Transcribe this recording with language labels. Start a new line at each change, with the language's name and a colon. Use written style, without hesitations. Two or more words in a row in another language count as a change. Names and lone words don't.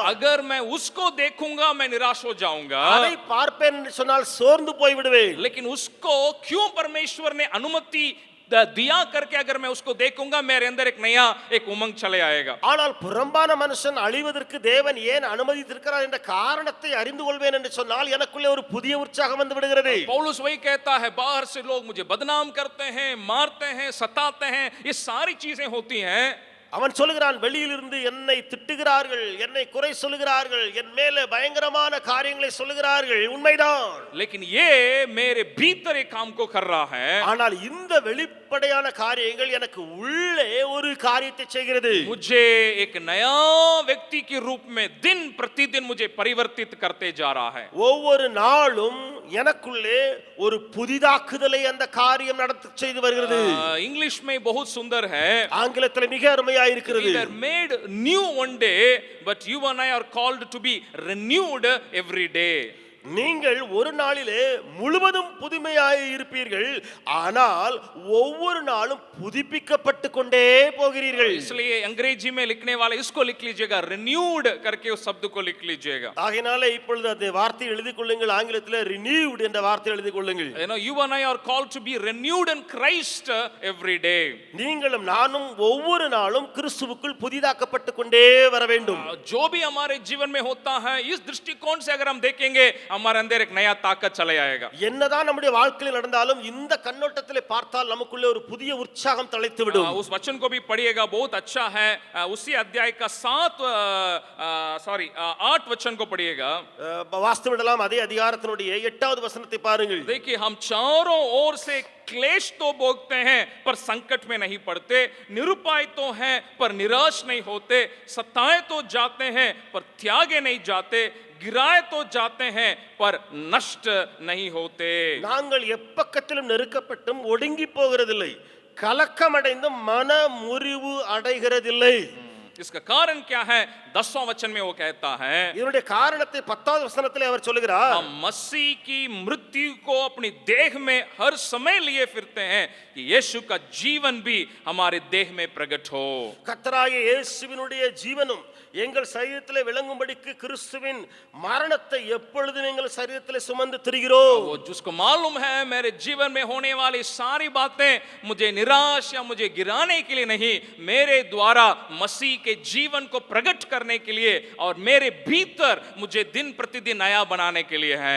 Hindi: अगर मैं उसको देखूंगा मैं निराश हो जाऊंगा,
Tamil: அதை பார்ப்பேன் என்று சொன்னால் சோர்ந்து போய் விடுவேன்.
Hindi: लेकिन उसको क्यों परमेश्वर ने अनुमति दिया करके अगर मैं उसको देखूंगा, मेरे अंदर एक नया एक उमंग चले आएगा।
Tamil: ஆனால் புறம்பான மனுஷன் அழிவதற்கு தேவன் ஏன் அனுமதித்திருக்கிறார் என்ற காரணத்தை அறிந்து கொள்வேன் என்று சொன்னால் எனக்குள்ளே ஒரு புதிய உற்சாகம் வந்து விடுகிறது.
Hindi: पौलुस वही कहता है, बाहर से लोग मुझे बदनाम करते हैं, मारते हैं, सताते हैं, ये सारी चीजें होती हैं।
Tamil: அவன் சொல்லுகிறான், வெளியிலிருந்து என்னை திட்டுகிறார்கள், என்னை குறை சொல்லுகிறார்கள், என் மேலே பயங்கரமான காரியங்களை சொல்லுகிறார்கள், உண்மைதான்.
Hindi: लेकिन ये मेरे भीतर एक काम को कर रहा है,
Tamil: ஆனால் இந்த வெளிப்படையான காரியங்கள் எனக்கு உள்ளே ஒரு காரியத்தை செய்கிறது.
Hindi: मुझे एक नया व्यक्ति के रूप में दिन प्रतिदिन मुझे परिवर्तित करते जा रहा है।
Tamil: ஒவ்வொரு நாளும் எனக்குள்ளே ஒரு புதிதாக்குதலை அந்த காரியம் நடத்த செய்து வருகிறது.
Hindi: इंग्लिश में बहुत सुंदर है,
Tamil: ஆங்கிலத்தில் மிக அருமையா இருக்கிறது.
English: we are made new one day, but you and I are called to be renewed every day.
Tamil: நீங்கள் ஒரு நாளிலே முழுவதும் புதுமையாய் இருப்பீர்கள், ஆனால் ஒவ்வொரு நாளும் புதுப்பிக்கப்பட்டு கொண்டே போகிறீர்கள்.
Hindi: इसलिए अंग्रेजी में लिखने वाले इसको लिख लीजिएगा, renewed करके उस शब्द को लिख लीजिएगा।
Tamil: ஆகையால இப்பொழுது அந்த வார்த்தையை எழுதிக் கொள்ளுங்கள், ஆங்கிலத்தில் renewed என்ற வார்த்தையை எழுதிக் கொள்ளுங்கள்.
English: You know, you and I are called to be renewed in Christ every day.
Tamil: நீங்களும் நானும் ஒவ்வொரு நாளும் கிறிஸ்துவுக்குள் புதிதாக்கப்பட்டு கொண்டே வர வேண்டும்.
Hindi: जो भी हमारे जीवन में होता है, इस दृष्टिकोण से अगर हम देखेंगे, हमारे अंदर एक नया ताकत चले आएगा।
Tamil: என்னதான் நம்முடைய வாழ்க்கையில் நடந்தாலும் இந்த கண்ணோட்டத்திலே பார்த்தால் நமக்குள்ளே ஒரு புதிய உற்சாகம் தழைத்து விடும்.
Hindi: उस वचन को भी पढ़िएगा, बहुत अच्छा है। उसी अध्याय का 8 वचन को पढ़िएगा।
Tamil: வாஸ்து விடலாம், அதே அதிகாரத்தினுடைய 8வது வசனத்தை பாருங்கள்.
Hindi: देखिए, हम चारों ओर से क्लेश तो भोगते हैं पर संकट में नहीं पड़ते, निरुपाय तो हैं पर निराश नहीं होते, सताए तो जाते हैं पर त्यागे नहीं जाते, गिराए तो जाते हैं पर नष्ट नहीं होते।
Tamil: நாங்கள் எப்பக்கத்திலும் நெருக்கப்பட்டும் ஒடுங்கி போகிறதில்லை, கலக்கமடைந்தும் மன முறிவு அடைகிறதில்லை.
Hindi: इसका कारण क्या है? 10वां वचन में वो कहता है
Tamil: இதனுடைய காரணத்தை 10வது வசனத்திலே அவர் சொல்லுகிறார்.
Hindi: हम मसीह की मृत्यु को अपनी देह में हर समय लिए फिरते हैं कि यीशु का जीवन भी हमारे देह में प्रकट हो.
Tamil: கர்த்தராகிய இயேசுவினுடைய ஜீவனும் எங்கள் சரீரத்திலே விளங்கும்படிக்கு கிறிஸ்துவின் மரணத்தை எப்பொழுதும் எங்கள் சரீரத்திலே சுமந்து திரிகிறோம்.
Hindi: वो जिसको मालूम है मेरे जीवन में होने वाली सारी बातें मुझे निराश या मुझे गिराने के लिए नहीं, मेरे द्वारा मसीह के जीवन को प्रकट करने के लिए और मेरे भीतर मुझे दिन प्रतिदिन नया बनाने के लिए है.